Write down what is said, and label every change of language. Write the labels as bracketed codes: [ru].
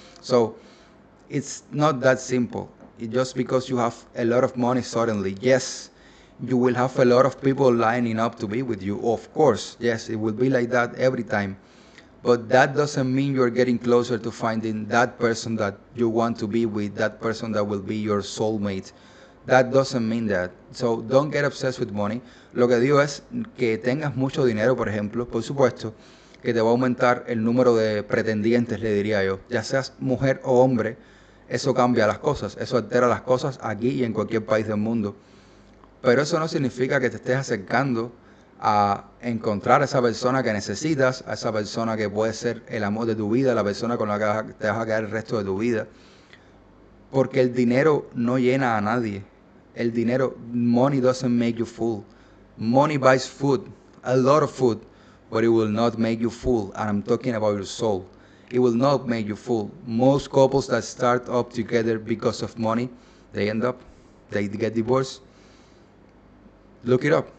[en] So it's not that simple. Just because you have a lot of money suddenly, yes, you will have a lot of people lining up to be with you. Of course, yes, it will be like that every time. But that doesn't mean you're getting closer to finding that person that you want to be with, that person that will be your soulmate. That doesn't mean that. So don't get obsessed with money. [es] Lo que digo es que tengas mucho dinero, por ejemplo, por supuesto, que te va a aumentar el número de pretendientes, le diría yo. Ya seas mujer o hombre, eso cambia las cosas, eso altera las cosas aquí y en cualquier país del mundo. Pero eso no significa que te estés acercando a encontrar a esa persona que necesitas, a esa persona que puede ser el amor de tu vida, la persona con la que te vas a quedar el resto de tu vida. Porque el dinero no llena a nadie. El dinero, [en] money doesn't make you full. Money buys food, a lot of food, but it will not make you full. And I'm talking about your soul. It will not make you full. Most couples that start up together because of money, they end up, they get divorced. Look it up.